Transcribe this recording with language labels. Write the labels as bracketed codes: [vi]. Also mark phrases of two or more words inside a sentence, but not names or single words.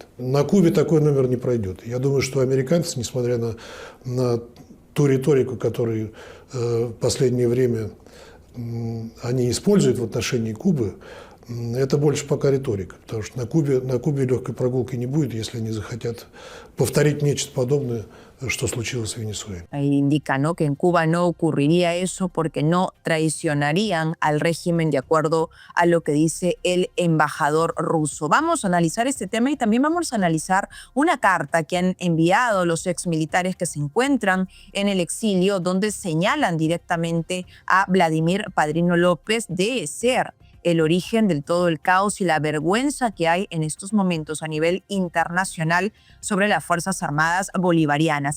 [ru] На Кубе такой номер не пройдет. Я думаю, что американцы, несмотря на ту риторику, которую в последнее время они используют в отношении Кубы, Это больше пока риторика, потому что на Кубе легкой прогулки не будет, если они захотят повторить нечто подобное, что случилось в Венесуэле. [es] Ahí indica, ¿no?, que en Cuba no ocurriría eso porque no traicionarían al régimen de acuerdo a lo que dice el embajador ruso. Vamos a analizar este tema y también vamos a analizar una carta que han enviado los exmilitares que se encuentran en el exilio, donde señalan directamente a Vladimir Padrino López de ser el origen del todo el caos y la vergüenza que hay en estos momentos a nivel internacional sobre las Fuerzas Armadas Bolivarianas.